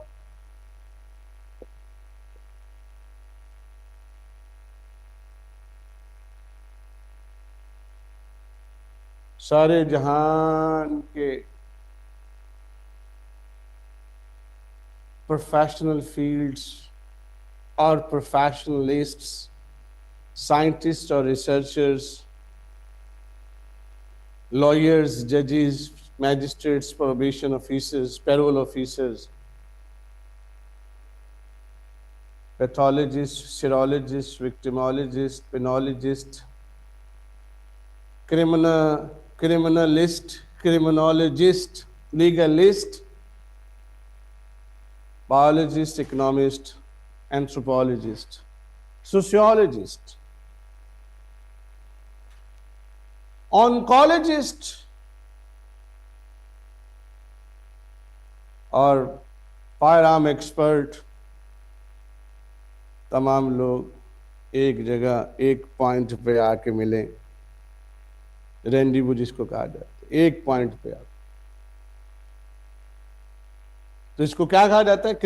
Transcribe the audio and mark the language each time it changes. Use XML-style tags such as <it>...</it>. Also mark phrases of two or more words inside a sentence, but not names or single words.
<ur>سارے جہان کے</ur> <en>professional fields</en> <ur>اور پروفیشنلسٹس، سائنٹسٹ اور ریسرچرز،</ur> <en>lawyers, judges, magistrates, probation officers, parole officers, pathologists, serologists, victimologists, penologists, criminalist, criminologist, legalist, biologist, economist, anthropologist, sociologist,</en> <ur>oncologist اور</ur> <en>firearm expert,</en> <ur>تمام لوگ ایک جگہ ایک پوائنٹ پہ آ کے ملیں، رینڈیوو جس کو کہا جاتا ہے، ایک پوائنٹ پہ آ، تو اس کو کیا کہا جاتا ہے؟</ur>